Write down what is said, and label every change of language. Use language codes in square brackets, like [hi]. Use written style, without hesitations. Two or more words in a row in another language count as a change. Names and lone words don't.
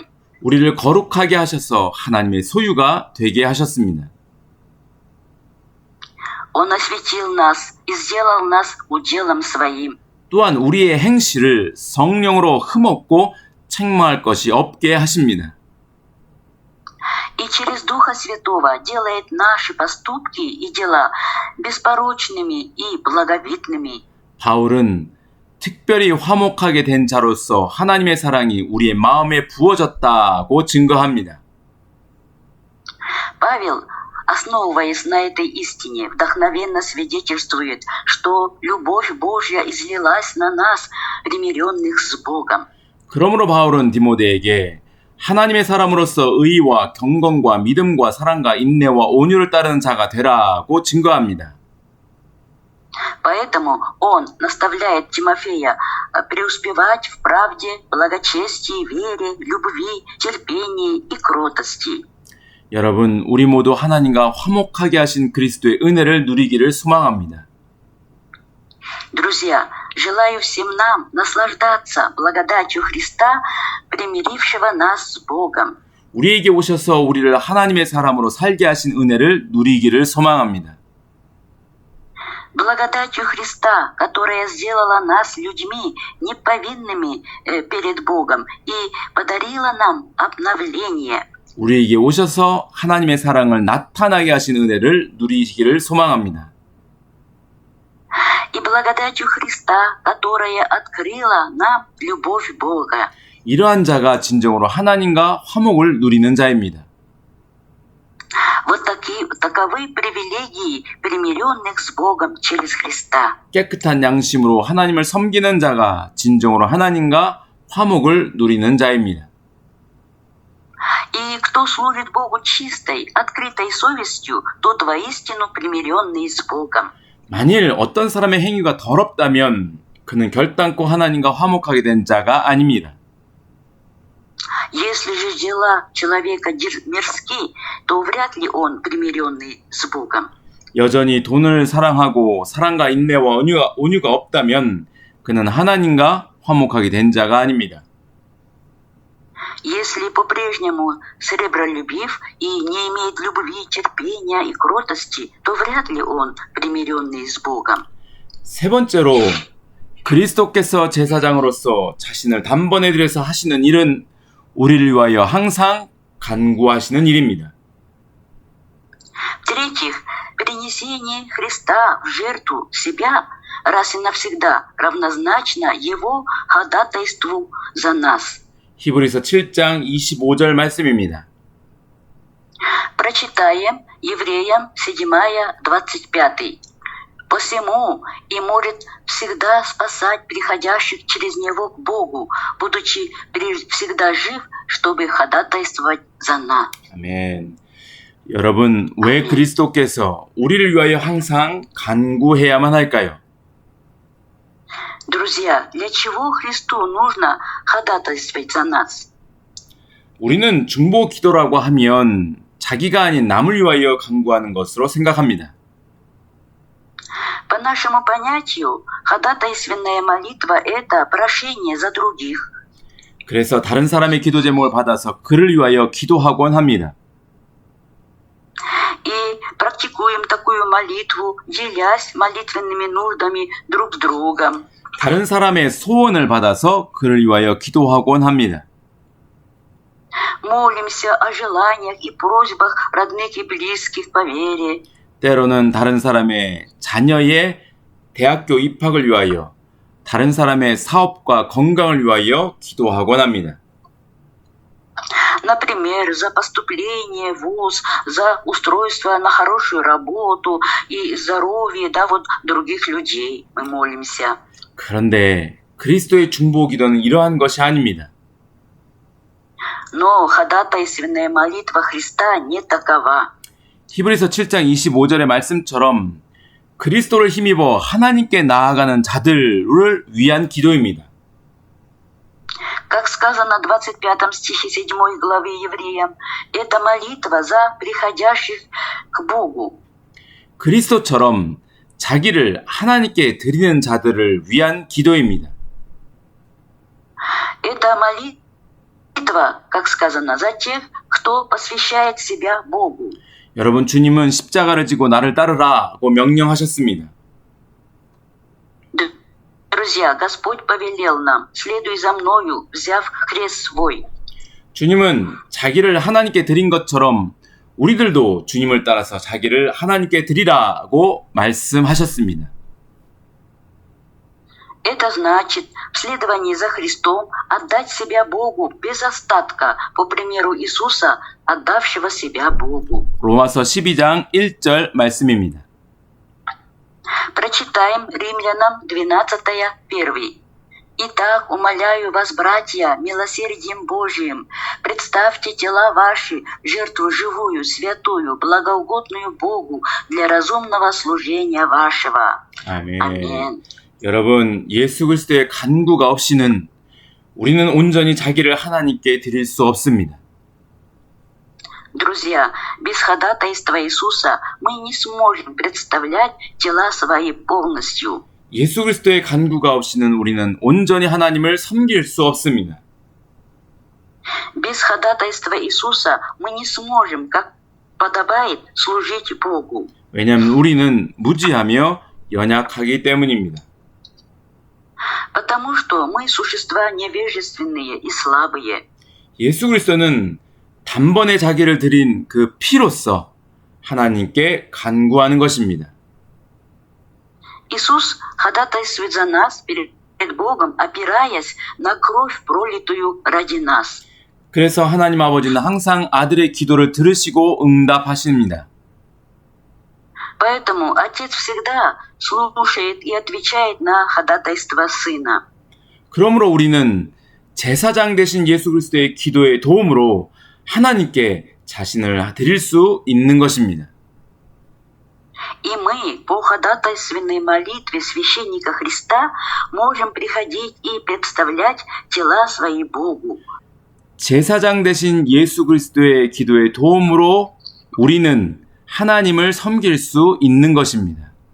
[ko] 우리를 거룩하게 하셔서 하나님의 소유가 되게 하셨습니다. [ru] Он осветил нас и сделал нас уделом Своим. [ko] 또한 우리의 행실을 성령으로 흠없고 책망할 것이 없게 하십니다. [ru] И через Духа Святого делает наши поступки и дела беспорочными и благовидными. [ko] 바울은 특별히 화목하게 된 자로서 하나님의 사랑이 우리의 마음에 부어졌다고 증거합니다. [ru] Павел, основываясь на этой истине, вдохновенно свидетельствует, что любовь Божья излилась на нас, примиренных с Богом. [ko] 그러므로 바울은 디모데에게 하나님의 사람으로서 의와 경건과 믿음과 사랑과 인내와 온유를 따르는 자가 되라고 증거합니다. [ru] Поэтому он наставляет Тимофея преуспевать в правде, благочестии, вере, любви, терпении и кротости. [ko] 여러분, 우리 모두 하나님과 화목하게 하신 그리스도의 은혜를 누리기를 소망합니다. [ru] Друзья, желаю всем нам наслаждаться благодатью Христа, примирившего нас с Богом. [ko] 우리에게 오셔서 우리를 하나님의 사람으로 살게 하신 은혜를 누리기를 소망합니다. [ru] Благодатью Христа, которая сделала нас людьми неповинными перед Богом и подарила нам обновление. [ko] 우리에게 오셔서 하나님의 사랑을 나타나게 하신 은혜를 누리기를 소망합니다. [ru] И благодатью Христа, которая открыла нам любовь Бога. [ko] 이러한 자가 진정으로 하나님과 화목을 누리는 자입니다. [ru] Вот таковы привилегии примиренных с Богом через Христа. [ko] 깨끗한 양심으로 하나님을 섬기는 자가 진정으로 하나님과 화목을 누리는 자입니다. [ru] И кто служит Богу чистой, открытой совестью, тот воистину примиренный с Богом. [ko] 만일 어떤 사람의 행위가 더럽다면 그는 결단코 하나님과 화목하게 된 자가 아닙니다. [ru] Если же дела человека мирски, то вряд ли он примиренный с Богом. [ko] 여전히 돈을 사랑하고 사랑과 인내와 온유가 없다면 그는 하나님과 화목하게 된 자가 아닙니다. [ru] Если по-прежнему сребролюбив и не имеет любви, терпения и кротости, то вряд ли он примиренный с Богом. [ko] 세 번째로 그리스도께서 제사장으로서 자신을 단번에 들여서 하시는 일은 우리를 위하여 항상 간구하시는 일입니다. [ru] В-третьих, принесение Христа в жертву себя раз и навсегда равнозначно Его ходатайству за нас. [ko] 히브리서 7장 25절 말씀입니다. [ru] Прочитаем Евреям 7:25. «Посему и может всегда спасать приходящих через Него к Богу, будучи всегда жив, чтобы ходатайствовать за нас». [ko] 아멘. 여러분, 왜 그리스도께서 우리를 위하여 항상 간구해야만 할까요? [ru] Друзья, для чего Христу нужно ходатайствовать за нас? [ko] 우리는 중보 기도라고 하면 자기가 아닌 남을 위하여 간구하는 것으로 생각합니다. [ru] По нашему понятию, ходатайственная молитва – это прошение за других. [ko] 그래서 다른 사람의 기도 제목을 받아서 그를 위하여 기도하곤 합니다. [ru] И практикуем такую молитву, делясь молитвенными нуждами друг с другом. [ko] 다른 사람의 소원을 받아서 그를 위하여 기도하곤 합니다. [ru] Молимся о желаниях и просьбах родных и близких по вере. [ko] 때로는 다른 사람의 자녀의 대학교 입학을 위하여, 다른 사람의 사업과 건강을 위하여 기도하곤 합니다. [ru] Например, за поступление в вуз, за устройство на хорошую работу и здоровье, других людей мы молимся. [ko] 그런데 그리스도의 중보 기도는 이러한 것이 아닙니다. [ru] Но ходатайственная молитва Христа не такова. [ko] 히브리서 7장 25절의 말씀처럼 그리스도를 힘입어 하나님께 나아가는 자들을 위한 기도입니다. [ru] Как сказано в 25 стихе 7 главы Евреям, это молитва за приходящих к Богу. [ko] 그리스도처럼 자기를 하나님께 드리는 자들을 위한 기도입니다. [ru] Это молитва, как сказано, за тех, кто посвящает себя Богу. [ko] 여러분, 주님은 십자가를 지고 나를 따르라고 명령하셨습니다. [ru] Друзья, Господь повелел нам, следуй за мною, взяв крест свой. [ko] 주님은 자기를 하나님께 드린 것처럼 우리들도 주님을 따라서 자기를 하나님께 드리라고 말씀하셨습니다. [ru] Это значит, в следовании за Христом отдать себя Богу без остатка, по примеру Иисуса, отдавшего себя Богу. [ko] 로마서 12장 1절 말씀입니다. [ru] Прочитаем Римлянам 12:1. «Итак, умоляю вас, братья, милосердием Божиим, представьте тела ваши, жертву живую, святую, благоугодную Богу для разумного служения вашего». [ko] 아멘. 아멘. 여러분, 예수 그리스도의 간구가 없이는 우리는 온전히 자기를 하나님께 드릴 수 없습니다. [ru] Друзья, без ходатайства Иисуса мы не сможем представлять тела свои полностью. [ko] 예수 그리스도의 간구가 없이는 우리는 온전히 하나님을 섬길 수 없습니다. [ru] Без ходатайства Иисуса мы не сможем, как подобает, служить Богу. [ko] 왜냐하면 우리는 무지하며 연약하기 때문입니다. [ru] Потому что мы существа невежественные и слабые. [ko] 예수 그리스도는 단번에 자기를 드린 그 피로써 하나님께 간구하는 것입니다. [ru] Иисус ходатайствует за нас перед Богом, опираясь на кровь, пролитую ради нас. [ko] 그래서 하나님 아버지는 항상 아들의 기도를 들으시고 응답하십니다. [ru] Поэтому Отец всегда слушает и отвечает на ходатайство Сына. [ko] 그러므로 우리는 제사장 되신 예수 그리스도의 기도의 도움으로 하나님께 자신을 드릴 수 있는 것입니다. [ru] И мы по ходатайственной молитве священника Христа можем приходить и представлять тела свои Богу. [ko] 제사장 되신 예수 그리스도의 기도의 도움으로 우리는 하나님을 섬길 수 있는 것입니다.